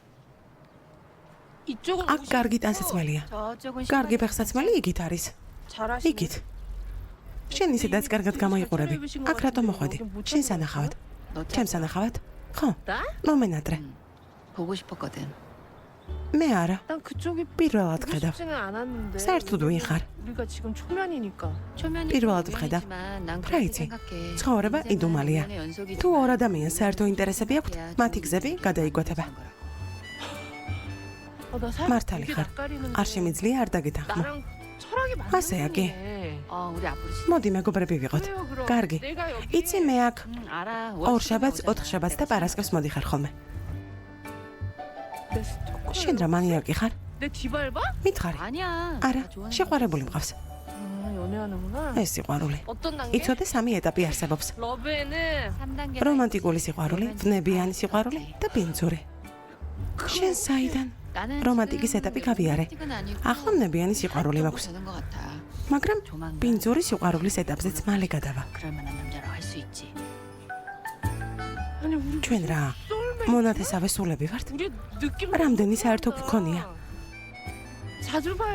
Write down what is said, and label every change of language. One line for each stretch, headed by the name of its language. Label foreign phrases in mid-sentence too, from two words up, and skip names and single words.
Korean: 이쪽은
Georgian: აქ კარგი ტანსაცმელია.
Korean: 저쪽은
Georgian: კარგი ფეხსაცმელი იგით არის.
Korean: 잘하시네.
Georgian: იგით. შენ ისედაც კარგად გამოიყურები. აქ რატომ მოხვედი? შენ სანახავად.
Korean: 너
Georgian: ჩემ სანახავად? ხო.
Korean: 나?
Georgian: მომენატრე.
Korean: 보고 싶었거든.
Georgian: მე არა.
Korean: 난 그쪽이
Georgian: პირველად
Korean: 보고
Georgian: ხედავ.
Korean: 싶지는 않았는데.
Georgian: საერთოდ ვინ ხარ?
Korean: 우리가 지금 초면이니까. 초면이
Georgian: პირველად ვხედავ. რა იცი? ცხოვრება იდუმალია. თუ ორ ადამიანს საერთო ინტერესები აქვთ, მათი გზები გადაიკვეთება.
Korean: 나
Georgian: მართალი ხარ. არ შემიძლია არ დაგეთანხმო.
Korean: 나랑 철학이 맞는
Georgian: ასე, 아기.
Korean: 우리 앞으로
Georgian: მოდი მეგობრები ვიყოთ. კარგი. იცი მე აქ
Korean: 알아.
Georgian: ორ შაბათს, ოთხ შაბათს და პარასკევს მოდიხარ ხოლმე. შენ რა მანიაკი ხარ?
Korean: 내 뒤밟아?
Georgian: მითხარი.
Korean: 아니야.
Georgian: არა, შეყვარებული მყავს.
Korean: 연애하는구나.
Georgian: ეს სიყვარული.
Korean: 어떤 단계?
Georgian: იცოდე 삼ი ეტაპი არსებობს.
Korean: 러브에는 3단계.
Georgian: რომანტიკული სიყვარული, ვნებიანი სიყვარული და ბინძური. შენ საიდან? რომანტიკის ეტაპი გავიარე. ახლა ვნებიანი სიყვარული მაქვს.
Korean: 되는 것 같아.
Georgian: მაგრამ ბინძური სიყვარულის ეტაპზეც მალე გადავა.
Korean: 그럴 만한 남자라고 할 수 있지. 아니 우리
Georgian: ჩვენ რა? მონათესავე სულები ვართ?
Korean: 우리 느낌
Georgian: რამდენი საერთო გქონია?
Korean: 자주 봐요.